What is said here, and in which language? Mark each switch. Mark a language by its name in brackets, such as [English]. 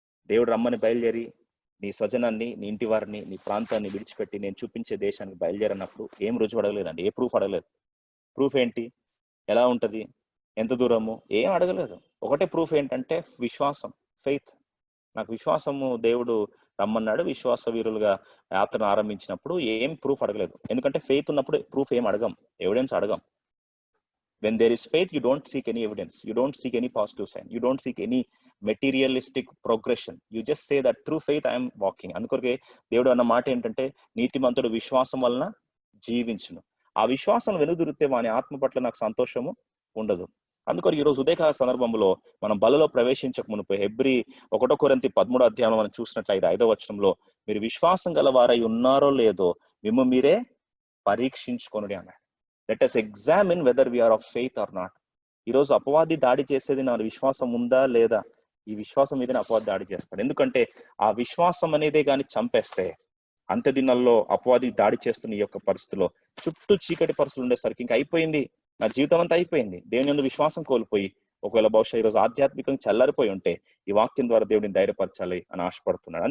[Telugu] దేవుడు రమ్మని బయలుదేరి నీ స్వజనాన్ని, నీ ఇంటి వారిని, నీ ప్రాంతాన్ని విడిచిపెట్టి నేను చూపించే దేశానికి బయలుదేరినప్పుడు ఏం రుజువు అడగలేదండి, ఏ ప్రూఫ్ అడగలేదు. ప్రూఫ్ ఏంటి? ఎలా ఉంటది, ఎంత దూరము, ఏం అడగలేదు. ఒకటే ప్రూఫ్ ఏంటంటే విశ్వాసం, ఫెయిత్. నాకు విశ్వాసము, దేవుడు రమ్మన్నాడు, విశ్వాస వీరులుగా యాత్రను ఆరంభించినప్పుడు ఏం ప్రూఫ్ అడగలేదు. ఎందుకంటే ఫెయిత్ ఉన్నప్పుడు ప్రూఫ్ ఏం అడగం, ఎవిడెన్స్ అడగం. [English] When there is faith, you don't seek any evidence, you don't seek any positive sign, you don't seek any materialistic progression. You just say that through faith I am walking. [Telugu] అందుకొరకే దేవుడు అన్న మాట ఏంటంటే నీతిమంతుడు విశ్వాసం వలన జీవించును. ఆ విశ్వాసం వెనుదిరిగితే వాని ఆత్మ పట్ల నాకు సంతోషము ఉండదు. అందుకొరకు ఈరోజు ఉదయకాల సందర్భంలో మనం బలలో ప్రవేశించక మునుపు హెబ్రీ 1 కొరింథీ 13వ అధ్యాయం మనం చూసినట్లయితే 5వ వచనంలో మీరు విశ్వాసం గల వారై ఉన్నారో లేదో మిమ్ము మీరే పరీక్షించుకొనుడి అన్నాడు. [English] Let us examine whether we are of faith or not. [Telugu] ఈరోజు అపవాది దాడి చేసేది నా విశ్వాసం ఉందా లేదా? ఈ విశ్వాసం మీదనే అపవాది దాడి చేస్తాడు. ఎందుకంటే ఆ విశ్వాసం అనేదే కానీ చంపేస్తే అంత్య దినాల్లో అపవాది దాడి చేస్తున్న ఈ యొక్క పరిస్థితిలో చుట్టూ చీకటి పరిస్థితులు ఉండేసరికి ఇంకా అయిపోయింది, నా జీవితం అంతా అయిపోయింది, దేవుని యందు విశ్వాసం కోల్పోయి ఒకవేళ బహుశా ఈరోజు ఆధ్యాత్మికంగా చల్లారిపోయి ఉంటే ఈ వాక్యం ద్వారా దేవుడిని ధైర్యపరచాలి అని ఆశపడుతున్నాడు.